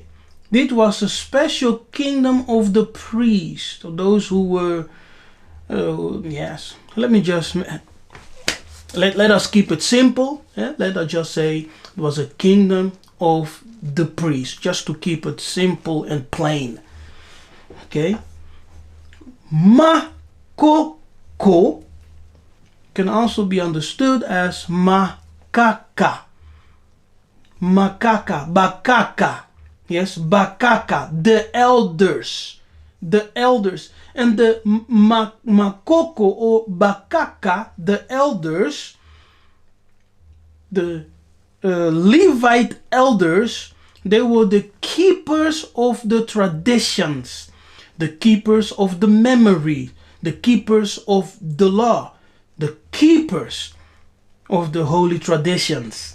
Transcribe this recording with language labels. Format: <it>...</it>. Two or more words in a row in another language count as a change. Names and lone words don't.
<en>This was a special kingdom of the priests, of those who were, yes, let me just, let us keep it simple. Yeah? Let us just say it was a kingdom of the priests, just to keep it simple and plain. Okay? Makoko can also be understood as makaka. Makaka, bakaka. Yes, bakaka, the elders. The elders. And the makoko or bakaka, the elders, the Levite elders, they were the keepers of the traditions, the keepers of the memory, the keepers of the law, the keepers of the holy traditions.</en>